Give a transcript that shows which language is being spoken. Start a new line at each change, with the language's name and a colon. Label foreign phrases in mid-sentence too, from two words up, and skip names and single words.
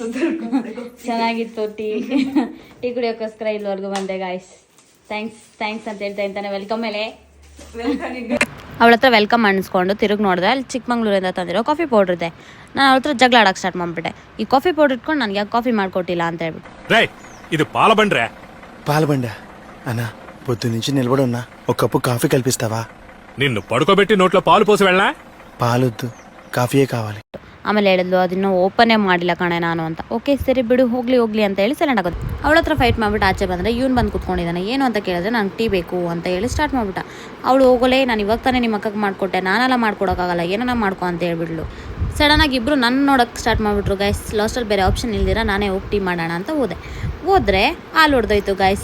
Kannada: ಚೆನ್ನಾಗಿತ್ತು ಟೀ ಕುಡಿಯೋಕ್ಕೋಸ್ಕರ ಇಲ್ಲಿವರೆಗೂ ಬಂದೆ ಗಾಯ್ಸ್. ಥ್ಯಾಂಕ್ಸ್ ಅಂತ ಹೇಳ್ತಾನೆ. ವೆಲ್ಕಮ್ ಮೇಲೆ ಅವಳ ಹತ್ರ ವೆಲ್ಕಮ್ ಅನಿಸ್ಕೊಂಡು ತಿರುಗಿ ನೋಡಿದ್ರೆ ಅಲ್ಲಿ ಚಿಕ್ಕಮಂಗ್ಳೂರಿಂದ ತಂದಿರೋ
English: coffee powder
Kannada: ಇದೆ. ನಾನು ಅವಳ ಹತ್ರ ಜಗಳ ಆಡೋಕ್ಕೆ ಸ್ಟಾರ್ಟ್ ಮಾಡಿಬಿಟ್ಟೆ. ಈ
English: coffee powder
Kannada: ಇಟ್ಕೊಂಡು ನನಗೆ ಯಾಕೆ ಕಾಫಿ ಮಾಡಿಕೊಟ್ಟಿಲ್ಲ ಅಂತ ಹೇಳ್ಬಿಟ್ಟು.
Telugu: ఇది పాలబండ్రే. పాలబండ అన్నా, పొద్దు నుంచి నిలబడున్నా, ఒక కప్పు కాఫీ కల్పిస్తావా? నిన్ను పడుకోబెట్టి నోట్లో పాలు పోసి వెళ్ళా? పాలొద్దు, కాఫీయే కావాలి.
Kannada: ಆಮೇಲೆ ಹೇಳಿದ್ಲು, ಅದನ್ನು ಓಪನ್ನೇ ಮಾಡಿಲ್ಲ ಕಣೆ ನಾನು ಅಂತ. ಓಕೆ ಸರಿ ಬಿಡು, ಹೋಗ್ಲಿ ಅಂತ ಹೇಳಿ ಸೈಲೆಂಟ್ ಆಗೋದು. ಅವಳ ಹತ್ರ ಫೈಟ್ ಮಾಡಿಬಿಟ್ಟು ಆಚೆ ಬಂದರೆ ಇವ್ನು ಬಂದು ಕೂತ್ಕೊಂಡಿದ್ದಾನೆ. ಏನು ಅಂತ ಕೇಳಿದ್ರೆ ನಂಗೆ ಟೀ ಬೇಕು ಅಂತ ಹೇಳಿ ಸ್ಟಾರ್ಟ್ ಮಾಡಿಬಿಟ್ಟ. ಅವಳು ಹೋಗಲೇ, ನಾನು ಇವಾಗ ತಾನೇ ನಿಮ್ಮ ಅಕ್ಕಗೆ ಮಾಡಿಕೊಟ್ಟೆ, ನಾನೆಲ್ಲ ಮಾಡ್ಕೊಡೋಕ್ಕಾಗಲ್ಲ, ಏನನ್ನ ಮಾಡ್ಕೊ ಅಂತ ಹೇಳ್ಬಿಡ್ಲು. ಸಡನ್ನಾಗಿ ಇಬ್ಬರು ನನ್ನ ನೋಡೋಕ್ಕೆ ಸ್ಟಾರ್ಟ್ ಮಾಡಿಬಿಟ್ರು ಗಾಯ್ಸ್. ಲಾಸ್ಟಲ್ಲಿ ಬೇರೆ ಆಪ್ಷನ್ ಇಲ್ದಿರ ನಾನೇ ಹೋಗಿ ಟೀ ಮಾಡೋಣ ಅಂತ ಹೋದ್ರೆ ಹಾಲು ಹೊಡೆದೋಯ್ತು ಗಾಯ್ಸ್.